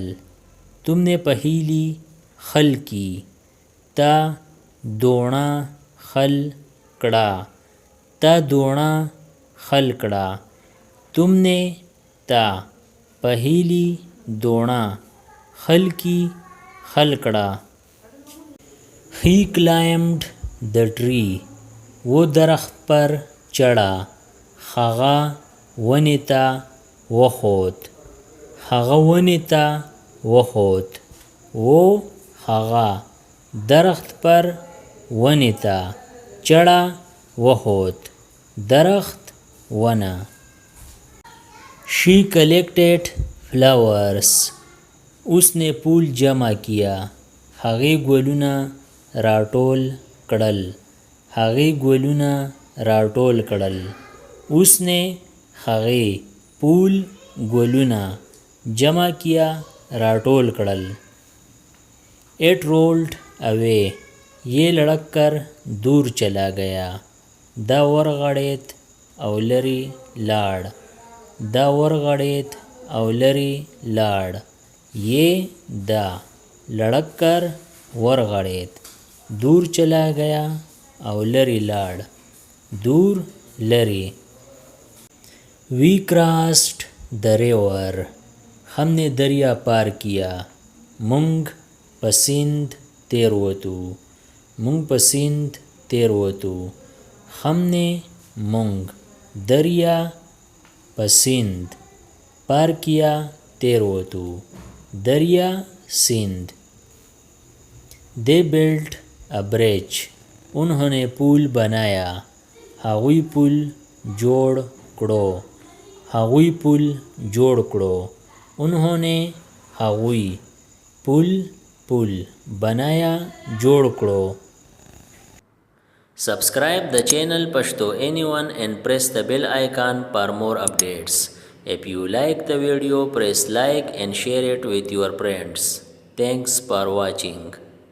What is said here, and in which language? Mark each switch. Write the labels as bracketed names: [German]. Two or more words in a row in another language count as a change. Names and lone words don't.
[Urdu] تم نے پہیلی حل کی. [Pashto] تا دونا حل کړه. تا دونا حل کړه. [Urdu] تم نے تا پہیلی دونا حل کی [Pashto] حل کړه. [English] He climbed the tree. [Urdu] وہ درخت پر چڑھا. [Pashto] هغه ونې ته وخوت. هغه ونې ته وخوت. [Urdu] وہ هغه درخت پر [Pashto] ونې ته [Urdu] چڑھا وخوت. درخت ونه. [English] She collected flowers. [Urdu] اس نے پھول جمع کیا. [Pashto] هغې ګلونه راټول کړل. هغې ګلونه راټول کړل. [Urdu] اس نے هغې پھول ګلونه جمع کیا [Pashto] راټول کړل. [English] It rolled away. [Urdu] یہ لڑک کر دور چلا گیا. [Pashto] دا ورغړېد. او لرې لاړ. دا ورغړېد او لرې لاړ. [Urdu] یہ دا لڑک کر ورغړېد. دور چلا گیا [Pashto] او لرې لاړ. [Urdu] دور لرې. [English] We crossed the river. [Urdu] ہم نے دریا پار کیا. [Pashto] مونږ په سیند تیر وتو. مونږ په سیند تیر وتو. [Urdu] ہم نے مونږ دریا [Pashto] په سیند [Urdu] پار کیا [Pashto] تیر وتو. [Urdu] دریا سیند. [English] They built a bridge. [Urdu] انہوں نے پل بنایا. [Pashto] هغوی پل جوړ کړو. هغوی پل جوړ کړو. [Urdu] انہوں نے هغوی پل بنایا [Pashto] جوړ کړو. [English] Subscribe the channel Pashto Anyone and press the bell icon for more updates. If you like the video, press like and share it with your friends. Thanks for watching.